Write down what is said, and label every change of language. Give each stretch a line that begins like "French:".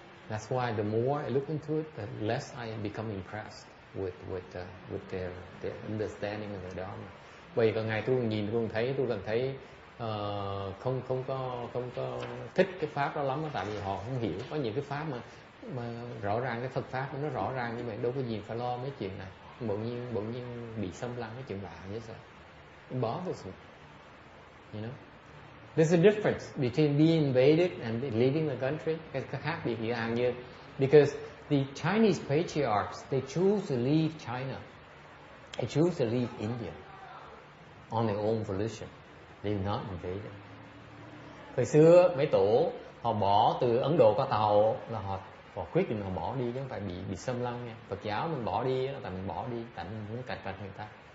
English: That's why the more I look into it, the less I become impressed with their understanding of the Dharma.
Vietnamese: Bởi cả ngày tôi nhìn tôi còn thấy không có thích cái pháp đó lắm, tại vì họ không hiểu. Có những cái pháp mà rõ ràng cái Phật pháp nó rõ ràng như vậy, đâu có gì phải lo mấy chuyện này. Bỗng nhiên bị xâm lăng cái chuyện lạ như vậy.
English: It bothers me. You know? There's a difference between being invaded and leaving the country.
Vietnamese: Cái khác biệt giữa hàng như
English: because the Chinese patriarchs, they choose to leave China. They choose to leave India on their own volition. They're not invaded.
Vietnamese: Hồi xưa mấy tổ họ bỏ từ Ấn Độ qua tàu là họ quyết định họ bỏ đi chứ không phải bị xâm lăng nha. Phật giáo mình bỏ đi là tại mình bỏ đi, tại mình muốn cạnh tranh người ta.